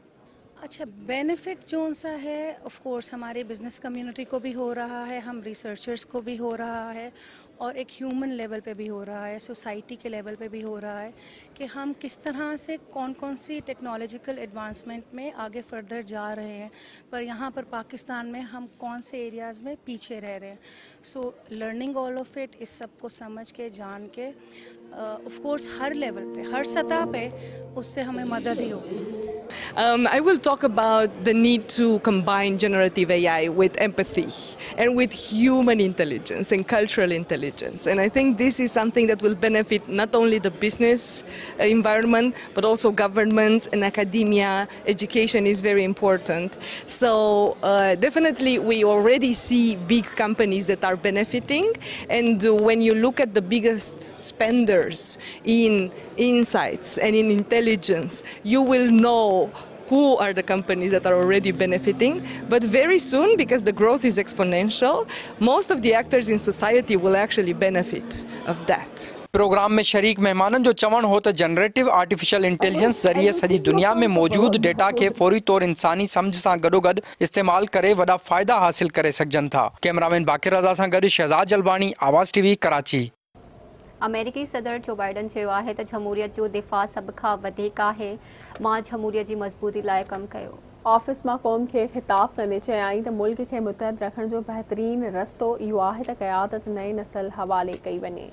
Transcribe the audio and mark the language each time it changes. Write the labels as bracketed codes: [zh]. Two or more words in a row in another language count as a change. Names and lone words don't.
[ur] اچھا، بینیفٹ جو سا ہے [en] of course [ur] ہمارے [en] business community [ur] کو بھی ہو رہا ہے، ہم ریسرچرز کو بھی ہو رہا ہے، اور ایک [en] human level [ur] پہ بھی ہو رہا ہے، سوسائٹی کے لیول پہ بھی ہو رہا ہے کہ ہم کس طرح سے کون کون سی [en] technological advancement [ur] میں آگے فردر جا رہے ہیں، پر یہاں پر پاکستان میں ہم کون سے ایریاز میں پیچھے رہ رہے ہیں. [en] so learning all of it, [ur] اس سب کو سمجھ کے، جان کے, [en] of course [ur] ہر لیول پہ، ہر سطح پہ اس سے ہمیں مدد ہی ہوگی. [en] I will talk about the need to combine generative AI with empathy and with human intelligence and cultural intelligence. And I think this is something that will benefit not only the business environment, but also government and academia. Education is very important. So definitely we already see big companies that are benefiting. And when you look at the biggest spenders in insights and in intelligence, you will know who are the companies that are already benefiting. But very soon, because the growth is exponential, most of the actors in society will actually benefit of that. [sd] प्रोग्राम में शरीक मेहमानन जो चवण हो तो [en] generative artificial intelligence [sd] ज़रिए सॼी दुनिया में मौजूद डेटा के फौरी तौर इंसानी समझ सां गॾोगॾु इस्तेमाल करे वॾा फ़ाइदा हासिल करे सघजनि था। कैमरामैन बाक़िर रज़ा सां गॾु शहज़ाद जलवानी, आवाज़ TV, कराची। अमेरिकी सदर जो बाइडन चयो आहे त जमहूरियत जो दिफ़ा सभ खां वधीक आहे। मां जमहूरियत जी मज़बूती लाइ कमु कयो। ऑफिस मां क़ौम खे ख़िताब कंदे चयाईं त मुल्क खे मुतहद रखण जो बहितरीन रस्तो इहो आहे त क़यादत नई नस्ल हवाले कई वञे।